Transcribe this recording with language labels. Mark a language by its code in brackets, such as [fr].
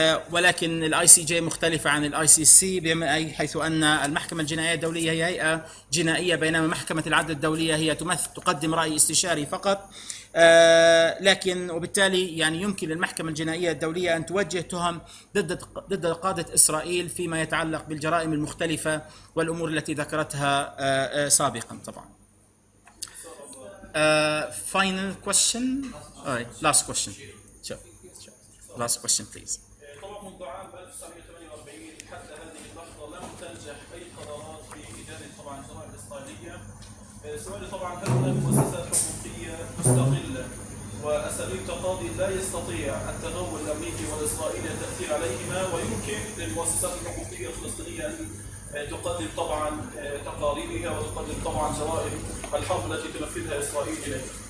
[ar] ولكن الICJ مختلفة عن الICC حيث أن المحكمة الجنائية الدولية هي هيئة جنائية، بينما محكمة العدل الدولية هي تقدم رأي استشاري فقط. لكن وبالتالي يعني يمكن للمحكمة الجنائية الدولية أن توجه تهم ضد قادة إسرائيل فيما يتعلق بالجرائم المختلفة والأمور التي ذكرتها سابقا. طبعا [en] final question. All right, last question. Sure. Last question, please. [ar] طبعا منذ عام 1948 حتى هذه اللحظة لم تنجح أي قرارات في إدانة طبعا الجرائم الإسرائيلية. سؤالي طبعا هل هناك مؤسسات حقوقية مستقلة وأساليب تقاضي لا يستطيع التغول الأمريكي والإسرائيلي التأثير عليهما، ويمكن للمؤسسات الحقوقية الفلسطينية أن تقدم طبعا تقاريرها وتقدم طبعا جرائم الحرب التي تنفذها إسرائيل إليها؟